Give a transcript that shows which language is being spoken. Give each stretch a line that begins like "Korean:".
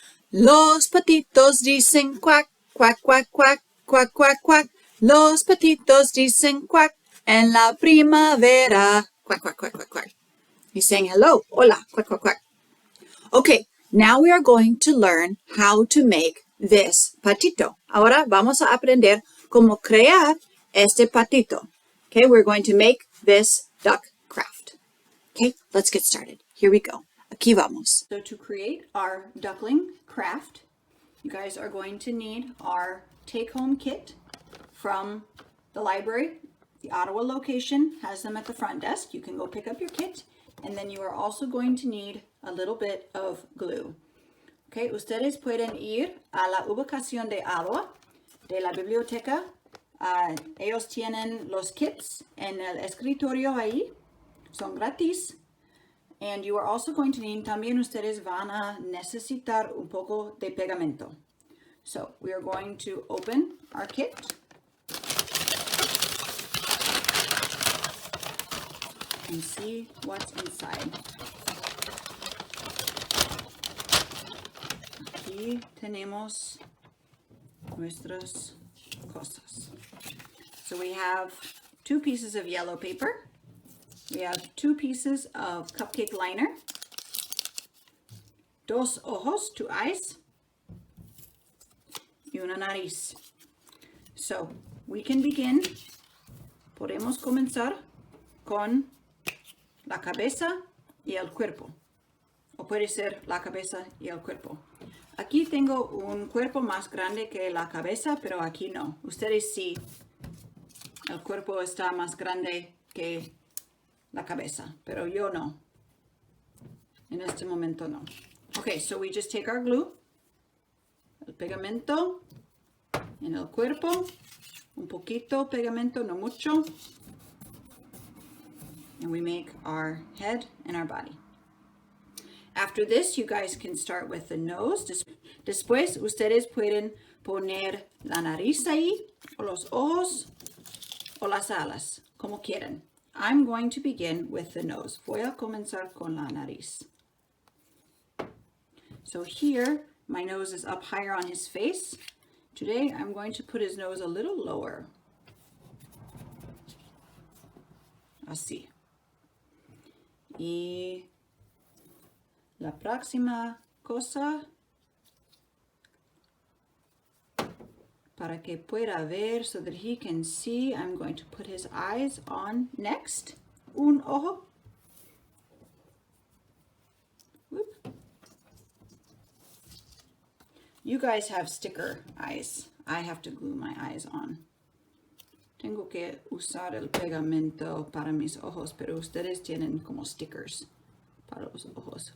Spanish: Los patitos dicen quack, quack, quack, quack, quack, quack, quack. Los patitos dicen quack en la primavera.
English: Quack, quack, quack, quack, quack. He's saying hello, hola, quack, quack, quack. Okay, now we are going to learn how to make this patito.
Spanish: Ahora vamos a aprender cómo crear este patito.
English: Okay, we're going to make this duck craft. Okay, let's get started. Here we go.
Spanish: Aquí vamos.
English: So to create our duckling craft, you guys are going to need our take-home kit from the library. The Ottawa location has them at the front desk. You can go pick up your kit. And then you are also going to need a little bit of glue.
Spanish: Okay, ustedes pueden ir a la ubicación de Ottawa, de la Biblioteca. Ellos tienen los kits en el escritorio ahí. Son gratis.
English: And you are also going to need,
Spanish: también ustedes van a necesitar un poco de pegamento.
English: So we are going to open our kit. And see what's inside.
Spanish: Aquí tenemos nuestras cosas.
English: So we have 2 pieces of yellow paper. We have 2 pieces of cupcake liner.
Spanish: Dos ojos,
English: 2 eyes.
Spanish: Y una nariz.
English: So we can begin.
Spanish: Podemos comenzar con la cabeza y el cuerpo. O puede ser la cabeza y el cuerpo. Aquí tengo un cuerpo más grande que la cabeza, pero aquí no. Ustedes sí El cuerpo está más grande que la cabeza, pero yo no. En este momento no.
English: Okay, so we just take our glue,
Spanish: el pegamento en el cuerpo, un poquito pegamento, no mucho,
English: and we make our head and our body. After this, you guys can start with the nose.
Spanish: Después, ustedes pueden poner la nariz ahí, o los ojos, o las alas, como quieran.
English: I'm going to begin with the nose.
Spanish: Voy a comenzar con la nariz.
English: So here, my nose is up higher on his face. Today, I'm going to put his nose a little lower.
Spanish: Así. Y la próxima cosa, para que pueda ver,
English: so that he can see, I'm going to put his eyes on next.
Spanish: Un ojo.
English: Whoop. You guys have sticker eyes. I have to glue my eyes on.
Spanish: Tengo que usar el pegamento para mis ojos, pero ustedes tienen como stickers para los ojos.